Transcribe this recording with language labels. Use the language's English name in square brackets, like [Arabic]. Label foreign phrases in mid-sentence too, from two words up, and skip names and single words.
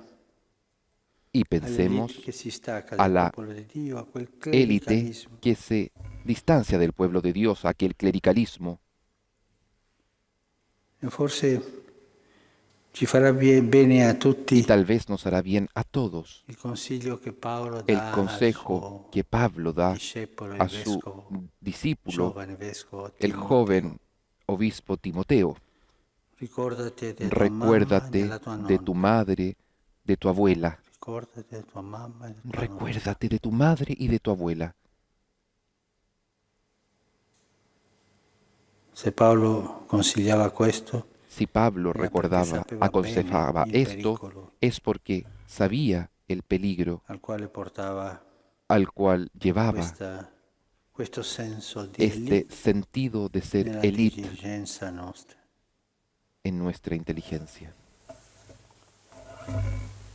[Spanish] y [Italian] all'elite [Spanish] pensemos [Italian] che si stacca a dal la popolo di Dio, a quel [Spanish] élite [Italian] clericalismo. [Spanish] que se distancia del pueblo de Dios, a aquel clericalismo. [Italian] E forse ci farà bene a [Spanish] Y [Italian] tutti [Spanish] tal vez nos hará bien a todos [Italian] il consiglio che Paolo [Spanish] el [Italian] dà al [Spanish] consejo [Italian] suo [Spanish] que Pablo da [Italian] discepolo, il [Spanish] a su [Italian] vescovo, [Spanish] discípulo, [Italian] giovane vescovo [Spanish] el [Italian] Timoteo. [Spanish] joven obispo Timoteo. [Italian] Ricordati di tua mamma e [Spanish] Recuérdate [Italian] della tua [Spanish] de tu [Italian] nonna. [Spanish] madre, de tu abuela. [Italian] Ricordati di tua mamma e di tua nonna. [Spanish] Recuérdate de tu madre y de tu abuela. [Italian] Se Paolo consigliava questo, [Spanish] Si Pablo [Italian] Era [Spanish] recordaba, [Italian] perché sapeva [Spanish] aconsejaba [Italian] bene il [Spanish] esto, [Italian] pericolo [Spanish] es porque sabía el peligro [Italian] al quale portava [Spanish] al cual llevaba [Italian] questo senso di [Spanish] este [Italian] elite [Spanish] sentido de ser [Italian] nella [Spanish] élite [Italian] diligenza nostra. [Spanish] en nuestra inteligencia.